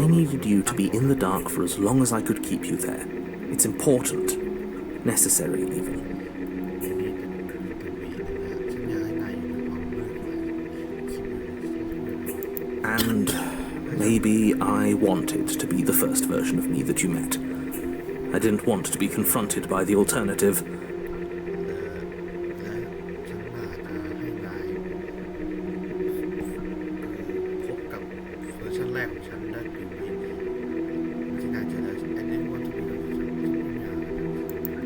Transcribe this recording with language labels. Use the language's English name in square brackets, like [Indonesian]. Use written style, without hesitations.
[English] I needed you to be in the dark for as long as I could keep you there. It's important. Necessary, even. [Thai] ฉันอยากให้นายอยู่ในความมืดไว้ [English] And maybe I wanted to be the first version of me that you met. I didn't want to be confronted by the alternative. [Thai] และฉันน่าจะให้นายพบกับเวอร์ชันแรกของฉันได้อยู่ในที่นายเจอแล้ว [English] I didn't want to be the first